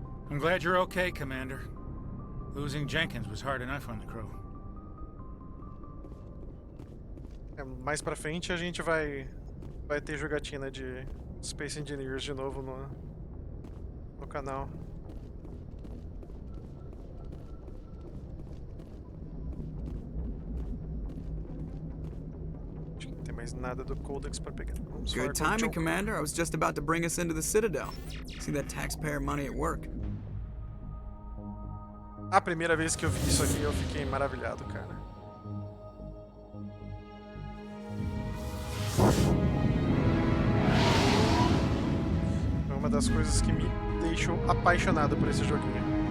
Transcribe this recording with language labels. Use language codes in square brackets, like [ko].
[en] I'm glad you're okay, Commander. Losing Jenkins was hard enough on the crew. [pt] Mais pra frente a gente vai ter jogatina de Space Engineers de novo no canal. Acho que não tem mais nada do Codex pra pegar. [en] Good timing, Commander. I was just about to bring us into the Citadel. See that taxpayer money at work. [pt] A primeira vez que eu vi isso aqui, eu fiquei maravilhado, cara. É uma das coisas que me deixou apaixonado por esse joguinho.